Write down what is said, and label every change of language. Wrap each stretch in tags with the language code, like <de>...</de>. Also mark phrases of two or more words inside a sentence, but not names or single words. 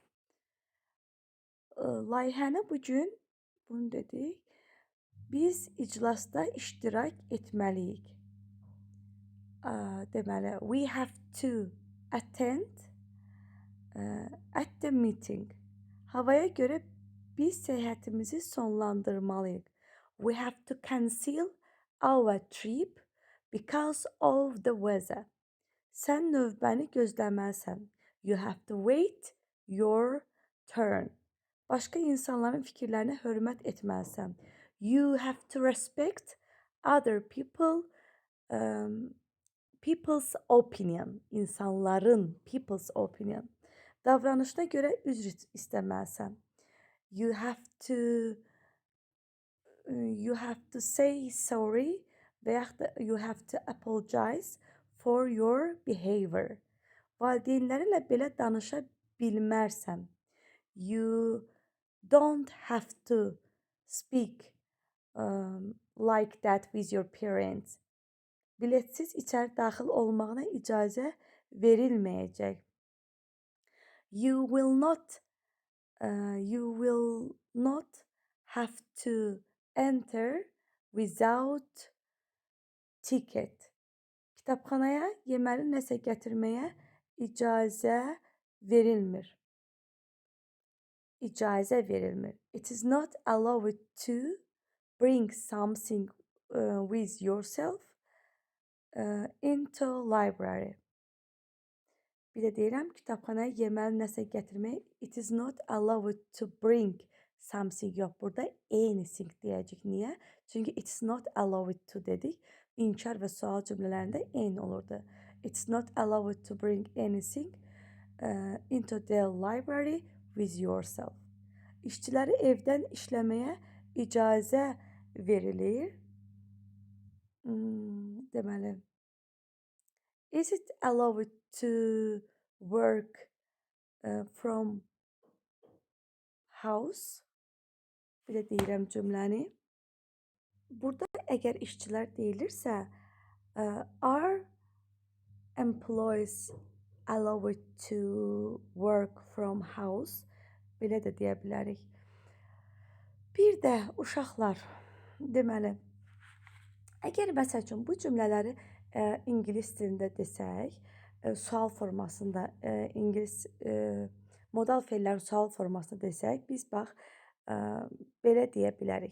<az>Layihəni bugün bunu dedik. Biz iclasda iştirak etməliyik. Deməli,</az> <en>we have to attend at the meeting.</en> <az>Havaya görə biz səyahətimizi sonlandırmalıyıq.</az> <en>We have to cancel our trip because of the weather.</en> <az>Sən növbəni gözləməlisən.</az> <en>You have to wait your turn.</en> <az>Başqa insanların fikirlərinə hörmət etməlisən.</az> <en>You have to respect other people's opinion. İnsanların people's opinion.</en> <az>Davranışına görə üzr istəməlisən.</az> <en>You have to say sorry</en> <az>və yaxud da</az> <en>you have to apologize for your behavior.</en> <az>Valideynlərinlə belə danışa bilmərsən.</az> <en>You don't have to speak like that with your parents.</en> <az>Biletsiz içəri daxil olmağına icazə verilməyəcək.</az> <en>You will not have to enter without ticket.</en> <az>Kitabxanaya yeməli nəsə gətirməyə icazə verilmir. İcazə verilmir.</az> <en>It is not allowed to bring something with yourself into library.</en> <az>Bir də deyirəm, kitabxanaya yeməli nəsə gətirmək.</az> <en>It is not allowed to bring something.</en> <az>Yox, burada anything deyəcək. Niyə? Çünki</az> <en>it's not allowed to dedik.</en> <az>İnkar və sual cümlələrində eyni olurdu.</az> <en>It's not allowed to bring anything into the library with yourself.</en> <az>İşçiləri evdən işləməyə icazə verilir. Deməli,</az> <en>is it allowed to work from house?</en> <az>Bir də deyirəm cümləni. Burada əgər işçilər deyilirsə,</az> <en>are employees allowed to work from house?</en> <az>Belə də deyə bilərik. Bir də uşaqlar, deməli, əgər məsəl üçün bu cümlələri ingilis dilində desək, sual formasında, ingilis modal fe'llərin sual formasında desək, biz bax, belə deyə bilərik.</az>